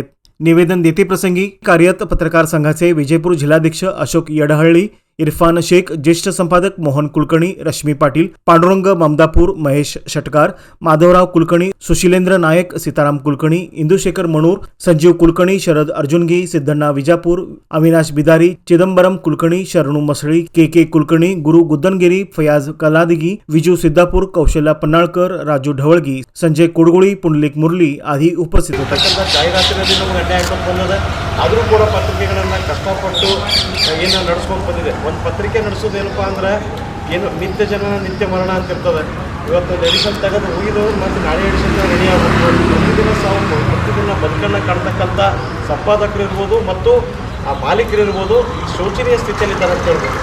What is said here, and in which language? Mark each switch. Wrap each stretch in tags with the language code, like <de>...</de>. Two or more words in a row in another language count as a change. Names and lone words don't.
<mr>निवेदन देते प्रसंगी कार्यरत पत्रकार संघाचे विजयपूर जिल्हाध्यक्ष अशोक यडहळ्ळी, इरफान शेख, ज्येष्ठ संपादक मोहन कुलकर्णी, रश्मी पाटील, पांडुरंग ममदापूर, महेश षटकार, माधवराव कुलकर्णी, सुशीलेंद्र नायक, सीताराम कुलकर्णी, इंदुशेखर मणूर, संजीव कुलकर्णी, शरद अर्जुनगी, सिद्धण्णा विजापूर, अविनाश बिदारी, चिदंबरम कुलकर्णी, शरणू मसळी, के कुलकर्णी, गुरु गुद्दनगिरी, फयाज कलादिगी, विजू सिद्धापूर, कौशल्या पन्नाळकर, राजू ढवळगी, संजय कुडगुळी, पुंडलिक मुरली आदी उपस्थित</mr> <kn>ಆದರೂ ಕೂಡ ಪತ್ರಿಕೆಗಳನ್ನು ಕಷ್ಟಪಟ್ಟು ಏನು ನಡೆಸ್ಕೊಂಡು ಬಂದಿದೆ। ಒಂದು ಪತ್ರಿಕೆ ನಡೆಸೋದೇನಪ್ಪ ಅಂದ್ರೆ ಏನು ನಿತ್ಯ ಜನನ ನಿತ್ಯ ಮರಣ ಅಂತ ಇರ್ತದೆ। ಇವತ್ತು ಎಡಿಷನ್ ತೆಗೆದು ಹೋಗಿದವರು ಮತ್ತು ನಾಳೆ</kn> <en>edition ready</en> <kn>ಆಗಬೇಕು। ಪ್ರತಿದಿನ ಸಾವು ಪ್ರತಿದಿನ ಬದುಕನ್ನು ಕಾಣ್ತಕ್ಕಂಥ ಸಂಪಾದಕರು ಇರ್ಬೋದು ಮತ್ತು ಆ ಮಾಲೀಕರು ಇರ್ಬೋದು ಶೋಚನೀಯ ಸ್ಥಿತಿಯಲ್ಲಿದ್ದಾರೆ ಅಂತ ಹೇಳ್ಬೋದು।</kn>